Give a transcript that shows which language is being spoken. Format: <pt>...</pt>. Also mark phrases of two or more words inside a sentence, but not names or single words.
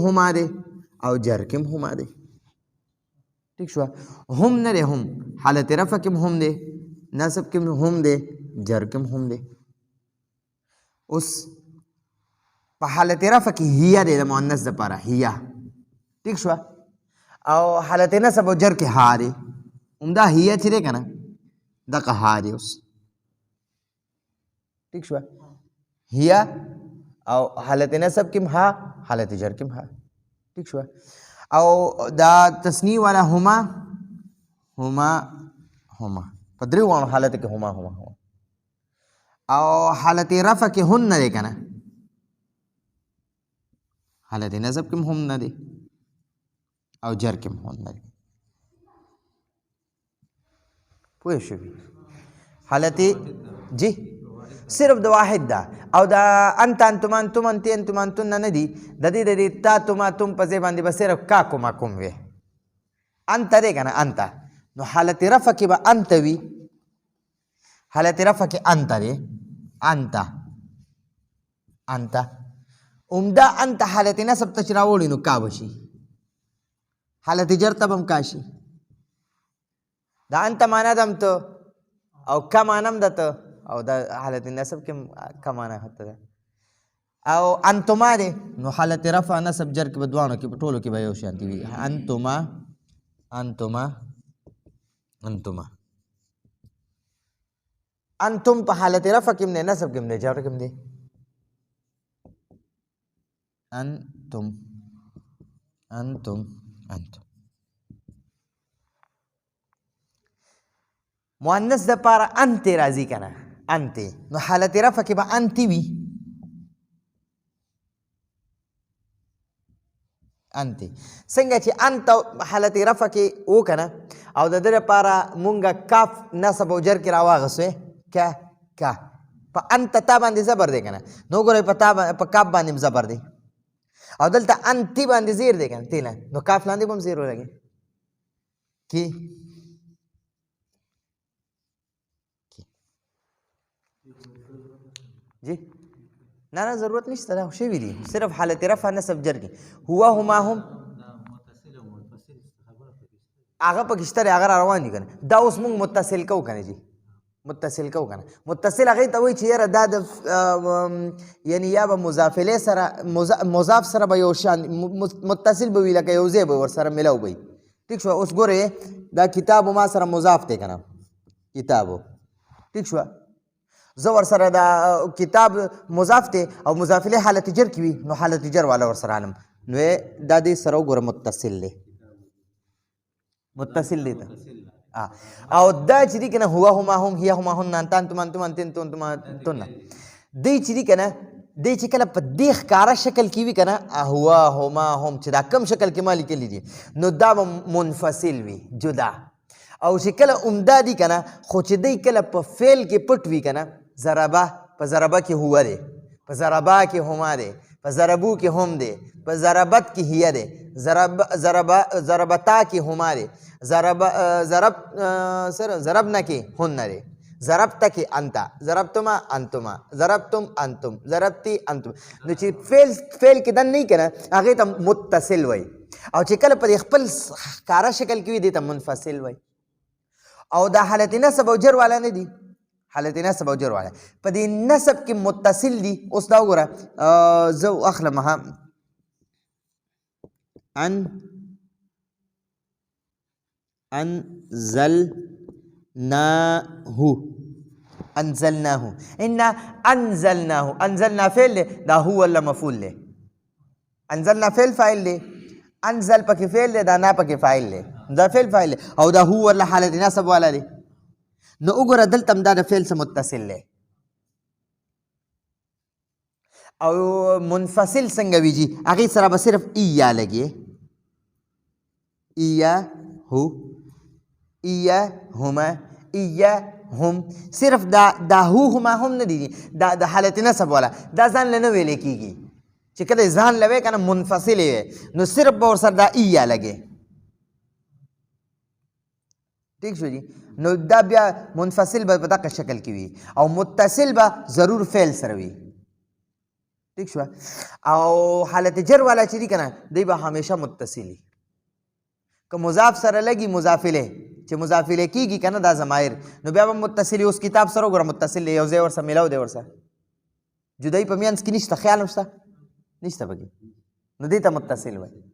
<ps>هما دی او جر کم هما دی ٹھیک شو هم نه دی هم حالت رفع کم هم دی نصب کم هم دی جر کم هم دی اوس په حالت رفع کې هي دی د مؤنث دپاره هي ٹھیک شو او حالت نصب او جر کې ها دی همدا هي چې دی که نه دغه ها دی اوس ٹھیک شو هي او حالت نصب کم ها حالت جر کم ها ٹھیک شو او دا تسنیه والا</ps> <ar>هما هما هما</ar> <ps>په دریو وانو حالت کې</ps> <ar>هما هما هما</ar> <ps>او حالت رفع کې هن نه دی که نه حالت نصب کم هم نه دی او جر کم هن نه دی پوه شوي حالت جی صرف د واحد ده او دا</ps> <ar>انت انتم انتم انتی انتم انتن</ar> <ps>نه دي د دې د</ps> <ar>تا تما تم</ar> <ps>په ځای باندې به صرف</ps> <ar>کا کوما</ar> <ps>کوم وي انت دی که نه انت نو حالت رفع کې به انت وي حالت رفع کې انت دی</ps> <ar>انت انت عمده انت</ar> <ps>حالت نصب ته چې راوړي نو کا به شي حالت جر ته به هم کا شي دا انت معنا ده هم ته او کا معنا هم ده ته او دا حالت نصب کې کا معنا هته ده او انتما دی نو حالت رفع نصب جر کې به دوانو کې په ټولو کې به یو شانتي وي</ps> <ar>انتما انتما انتما انتم</ar> <ps>په حالت رفع کې نه نسب کې نه جوړ کوم دی</ps> <ar>انتم انتم انتم</ar> <ps>مؤنث د پاره انت راځي کنه انت نو حالت رفع کې به انت وي انت څنګه چې انت حالت رفع کې و کنه او د دې لپاره مونږه کاف نصب او جر کې راواغسو کا په انت تا باندې زبر دی کنه نو ګورئ په تا په کاف باندې زبر دی او دلته انت باندې زیر دی کنه تیلا نو کاف لاندې هم زیر ولګي کی جی نه ضرورت نشته دا شوي دي صرف حالت رفع نصب جر کې</ps> <ar>هو هما هم</ar> <ps>هغه پکې شته هغه روان دي کنه دا اوس موږ متصل کوو کنه جی متصل کوو کنه متصل هغه ته وایي چې یاره دا د یعنی یا به مضاف الیه سره مضاف سره به یو شان متصل به وي لکه یو ځای به ورسره ملاو وي ټیک شو اوس ګورئ دا کتاب ما سره مضاف دی کنه کتابو ټیک شو زه ورسره دا کتاب مضاف دی او مضاف الیه حالت جر کې وي نو حالت جر والا ورسره عالم نو دا دې سره وګوره متصل دی متصل دی او دا چې دی کنه</ps> <ar>هو هما هم هي هما هن انتم انتم انتم انتم</ar> <ps>دی چې دی کنه دی چې کله په دې ښکاره شکل کې وي کنه</ps> <ar>هو هما هم</ar> <ps>چې دا کم شکل کې ما لیکلي دي نو دا به منفصل وي جدا او چې کله عمده دي کنه خو چې دی کله په فعل کې پټ وي کنه ضربه په ضربه کې هو دی په ضربه کې هما دی په ضربو کې هم دی په ضربت کې هي دی ضربتا کې هما دی ضربنا کې هن دی ضربت کې</ps> <ar>انت ضربتما انتما ضربتم انتم ضربتی انتم</ar> <ps>نو چې فعل کې دن نه کنه هغه ته متصل وای او چې کله په خپل ښکارا شکل کې وي دی ته منفصل وای او دا حالت نصب او جر والا نه دي حالت نصب او جر والا په دې نصب کې متصل دي اوس دا وګوره زو اخلمها</ps> <ar>انزلناه ان انزلنا فعل دا هو ولا مفعول له انزلنا فعل فاعل له</ar> <ps>انزل پکې فعل له دا نه پکې فاعل له دا فعل فاعل او دا هو ولا حالت نصب والا دی نو وګوره دلته هم دا د فعل سره متصل له او منفصل څنګه ویږي هغه سره به صرف ایا لګي</ps> <ar>ایا هو ایا هما ایا هم</ar> <ps>صرف دا</ps> <ar>هو هما هم</ar> <ps>نه دي دا د حالت نصب والا دا ځان له نه ویل کېږي چې کله ځان لوي کنه منفصل وي نو صرف به ورسره دا ایا لګي ٹھیک شو جی نو دا بیا منفصل به په دغه شکل کې وي او متصل به ضرور فعل سره وي ٹھیک شو او حالت جر والا چې دي کنه دی به همیشه متصل که مضاف سره لګي مضاف الیه چې مضاف الیه کیږي کنه دا ضمایر نو بیا به متصل اوس کتاب سره وګوره متصل یو ځای ورسره ملاو دی ورسره جدای په میانس کې نشته خیال نشته نشته پکې نو دې ته متصل وایي</ps>